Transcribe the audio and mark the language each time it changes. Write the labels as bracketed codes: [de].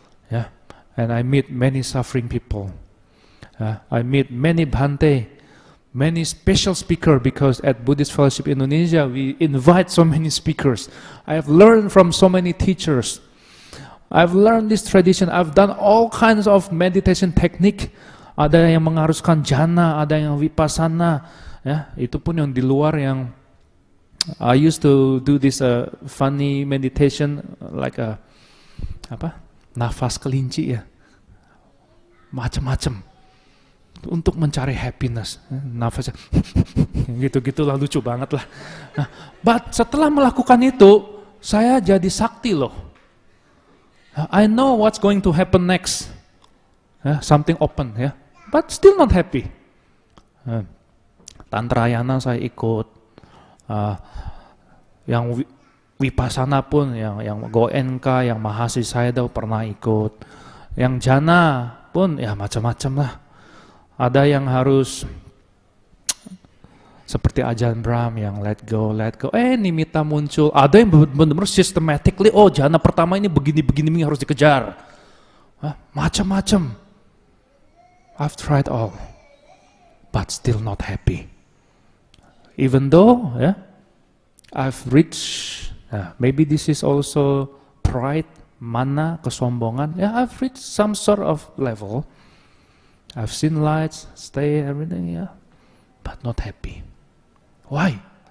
[en] Yeah, and I meet many suffering people. I meet many bhante, many special speakers because at Buddhist Fellowship Indonesia we invite so many speakers. I have learned from so many teachers. I've learned this tradition. I've done all kinds of meditation technique. [id] Ada yang mengharuskan jhana, ada yang vipassana. Ya, itu pun yang di luar yang [en] I used to do this funny meditation like [id] nafas kelinci ya. macam-macam untuk mencari happiness. Nafasnya gitu-gitulah, lucu banget lah. Nah, [en] but [id] setelah melakukan itu, saya jadi sakti loh. [en] I know what's going to happen next. Something open ya, but still not happy. [id] Tantrayana saya ikut, yang Vipassana pun, yang Goenka, yang Mahasi Sayadaw pernah ikut, yang Jana pun ya macam-macam lah. Ada yang harus seperti Ajahn Brahm yang [en] let go, [id] nimitta muncul. Ada yang benar-benar systematically, oh jana pertama ini begini harus dikejar. Macam-macam. [en] I've tried all, but still not happy. Even though I've reached, maybe this is also pride, mana, kesombongan. I've reached some sort of level. I've seen lights, stay, everything, but not happy. Why?